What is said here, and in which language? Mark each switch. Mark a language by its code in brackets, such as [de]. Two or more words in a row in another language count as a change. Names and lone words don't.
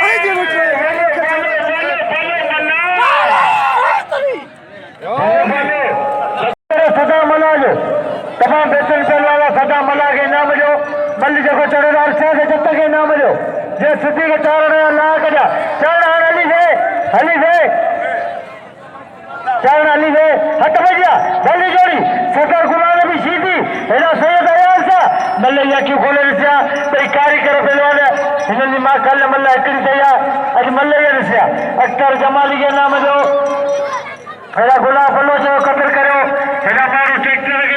[sd] सदाम मल्ह जो तमामु बहितरीन पहलवान सदाम मल्ह खे इनाम जो मल्ह जेको चढ़ियल अरशद जत खे इनाम जो जे सिद्धी खे चारण ला कजा चारण हाणे हली थे चारण हली थे हट भजिया जल्दी जोड़ी सदर गुलाम नबी शीदी हेॾा सैयद अयाज़ सा मल्ह जी अखियूं खोले ॾिसिया भई कारीगर पहलवान हिननि जी मां कल्ह मल्ह हिकिड़ी थी आहे अॼु मल्ह जी ॾिसिया अख्तर जमाली के इनाम जो हेॾा गुलाब फलो जो क़दुरु करियो हेॾा माण्हू ट्रैक्टर खे